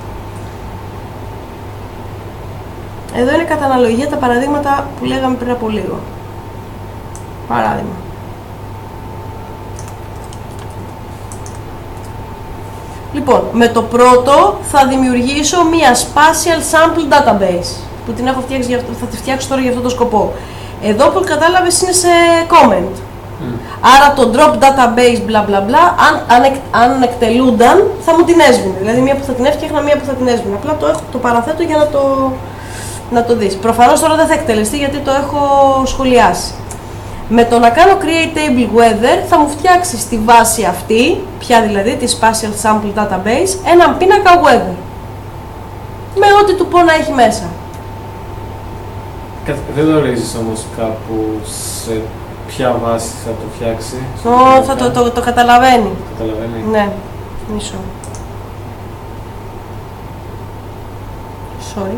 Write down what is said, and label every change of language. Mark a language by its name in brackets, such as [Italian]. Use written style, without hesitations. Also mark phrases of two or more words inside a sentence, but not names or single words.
[Greek] Εδώ είναι κατά αναλογία τα παραδείγματα που λέγαμε πριν από λίγο. Παράδειγμα. Λοιπόν, με το πρώτο θα δημιουργήσω μία [English] spatial sample database [Greek] που την έχω φτιάξει, θα τη φτιάξω τώρα για αυτό το σκοπό. Εδώ που κατάλαβες είναι σε comment. Άρα το [English] drop database bla bla bla, [Greek] αν εκτελούνταν θα μου την έσβηνε. Δηλαδή μία που θα την έφτιαχνα, μία που θα την έσβηνε. Απλά το παραθέτω για να το δεις. Προφανώς τώρα δεν θα εκτελεστεί γιατί το έχω σχολιάσει. Με το να κάνω [English] create table weather [Greek] θα μου φτιάξει στη βάση αυτή, πια δηλαδή τη [English] spatial sample database, [Greek] έναν πίνακα weather. Με ό,τι του πω να έχει μέσα. Δεν το ορίζεις όμως κάπου σε ποια βάση θα το φτιάξει? Το καταλαβαίνει. Καταλαβαίνει. Ναι, μισό. Sorry.